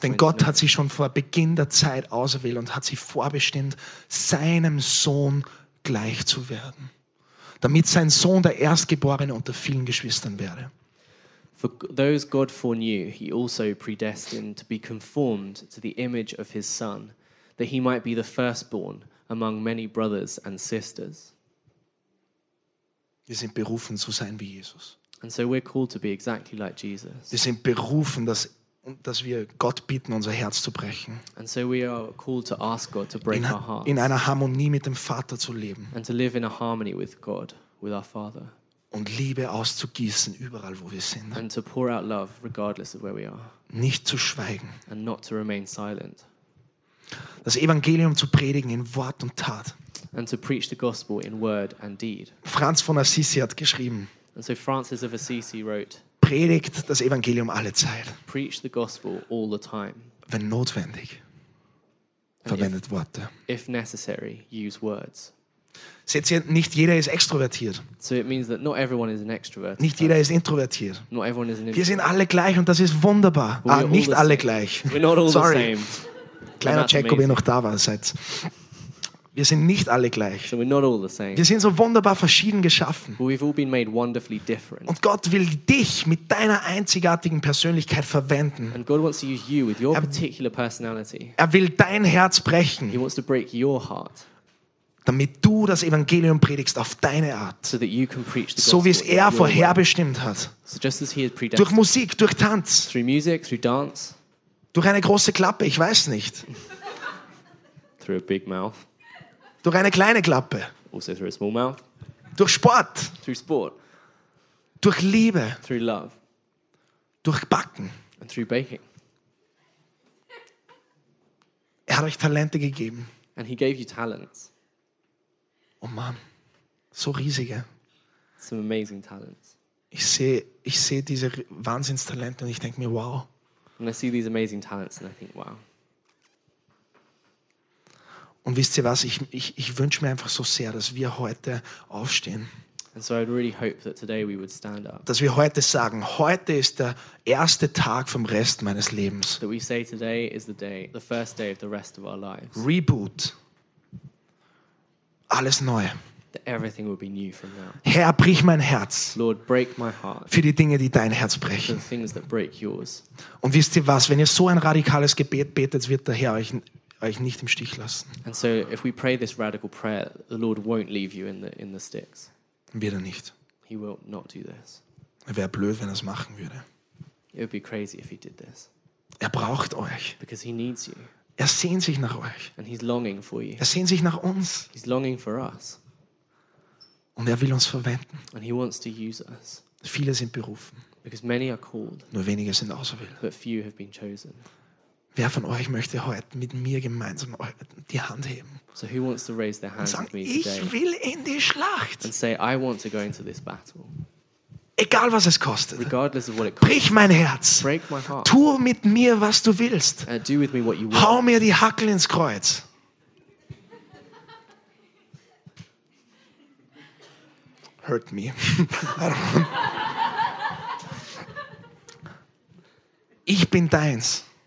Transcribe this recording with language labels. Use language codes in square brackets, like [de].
[de] Denn Gott hat sie schon vor Beginn der Zeit auserwählt und hat sie vorbestimmt, seinem Sohn gleich zu werden. Damit sein Sohn der Erstgeborene unter vielen Geschwistern werde. [en] For those God foreknew, he also predestined to be conformed to the image of his son, that he might be the firstborn among many brothers and sisters. [de] Wir sind berufen zu sein wie Jesus. [en] And so we're called to be exactly like Jesus. [de] Wir sind berufen, dass wir Gott bitten, unser Herz zu brechen. [en] And so we are called to ask God to break our hearts. [de] In einer Harmonie mit dem Vater zu leben. [en] And to live in a harmony with God, with our Father. [de] Und Liebe auszugießen überall, wo wir sind. [en] And to pour out love regardless of where we are. [de] Nicht zu schweigen. [en] And not to remain silent. [de] Das Evangelium zu predigen in Wort und Tat. [en] And to preach the gospel in word and deed. [de] Franz von Assisi hat geschrieben. [en] And so Francis of Assisi wrote. [de] Predigt das Evangelium alle Zeit. [en] Preach the gospel all the time. [de] Wenn notwendig, verwendet Worte. [en] If necessary, use words. [de] Seht ihr, nicht jeder ist extrovertiert. [en] So it means that not everyone is an extrovert. [de] Nicht jeder ist introvertiert. [en] Not everyone is an introvert. [de] Wir sind alle gleich und das ist wunderbar. Ah, nicht alle gleich. [en] We're not all the same. [de] Kleiner Check, ob ihr noch da war, seid. Wir sind nicht alle gleich. [en] So we're not all the same. [de] Wir sind so wunderbar verschieden geschaffen. [en] But we've all been made wonderfully different. [de] Und Gott will dich mit deiner einzigartigen Persönlichkeit verwenden. [en] And God wants to use you with your particular personality. [de] Er will dein Herz brechen. [en] He wants to break your heart. [de] Damit du das Evangelium predigst auf deine Art. [en] So that you can preach the [de] gospel. So wie es er vorherbestimmt hat. [en] So just as he had predestined. [de] Durch Musik, durch Tanz. [en] Through music, through dance. [de] Durch eine große Klappe, ich weiß nicht. [en] Through a big mouth. [de] Durch eine kleine Klappe. [en] Also through a small mouth. [de] Durch Sport. [en] Through sport. [de] Durch Liebe. [en] Through love. [de] Durch Backen. [en] And through baking. [de] Er hat euch Talente gegeben. [en] And he gave you talents. [de] Oh Mann, so riesige. [en] Some amazing talents. [de] Ich sehe diese Wahnsinnstalente und ich denke mir, wow. [en] And I see these amazing talents and I think, wow. [de] Und wisst ihr was, ich wünsche mir einfach so sehr, dass wir heute aufstehen. [en] And so I'd really hope that today we would stand up. [de] Dass wir heute sagen, heute ist der erste Tag vom Rest meines Lebens. [en] That we say today is the day, the first day of the rest of our lives. [de] Reboot. Alles neu. [en] That everything will be new from now. [de] Herr, brich mein Herz. [en] Lord, break my heart. [de] Für die Dinge, die dein Herz brechen. [en] The things that break yours. [de] Und wisst ihr was, wenn ihr so ein radikales Gebet betet, wird der Herr euch nicht im Stich lassen. [en] And so if we pray this radical prayer, the Lord won't leave you in the sticks. [de] Wird er nicht. [en] He will not do this. [de] Er wäre blöd, wenn er es machen würde. [en] It would be crazy if he did this. [de] Er braucht euch. [en] Because he needs you. [de] Er sehnt sich nach euch. [en] And he's longing for you. [de] Er sehnt sich nach uns. [en] He's longing for us. [de] Und er will uns verwenden. [en] And he wants to use us. [de] Viele sind berufen. [en] Because many are called. [de] Nur wenige sind auserwählt. [en] But few have been chosen. [de] Wer von euch möchte heute mit mir gemeinsam die Hand heben? [en] So who wants to raise their hand [de] sagen, [en] with me [de] ich [en] today? [de] Ich will in die Schlacht. [en] And say I want to go into this battle. [de] Egal was es kostet. [en] Regardless of what it costs. [de] Brich mein Herz. [en] Break my heart. [de] Tu mit mir was du willst. [en] Do with me what you will. [de] Hau mir die Hackel ins Kreuz. [en] Hurt me. [de] Ich bin deins.